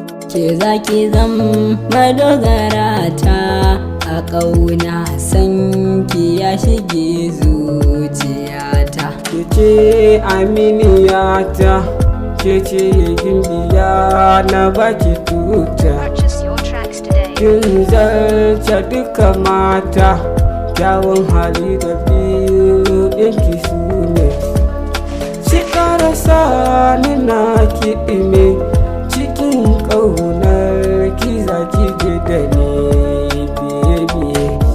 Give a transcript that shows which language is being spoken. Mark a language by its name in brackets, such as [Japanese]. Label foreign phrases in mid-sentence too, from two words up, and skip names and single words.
[Hausa] Ke za ki zam madogara ta a ƙauna, san ki ya shige zuciyata. Ke ce aminiyata, ke ce gimbiya na baki tuta. [English] Purchase your tracks today. [Hausa] Kin zarce duka mata, kyawun hali da biyu ɗinki su ne. Shi ƙara sa ni na kiɗime, cikin ƙaunar ki za ki je da ni biye-biye.